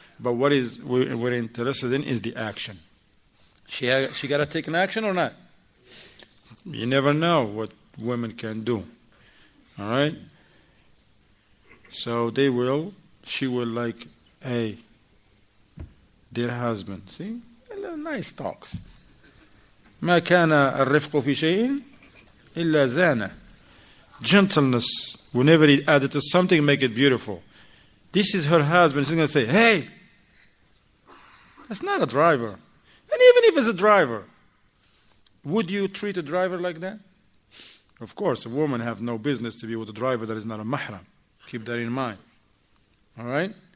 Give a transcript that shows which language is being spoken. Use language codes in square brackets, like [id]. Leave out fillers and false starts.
[en] But what we're interested in is the action. She got to take an action or not? You never know what women can do. All right? So she will like, hey, dear husband. See? Nice talks. [ar] ما كان الرفق في شيء إلا زانه. [en] Gentleness, whenever he added to something, make it beautiful. This is her husband. She's going to say, hey, that's not a driver. And even if it's a driver, would you treat a driver like that? Of course, a woman have no business to be with a driver that is not a mahram. Keep that in mind. All right?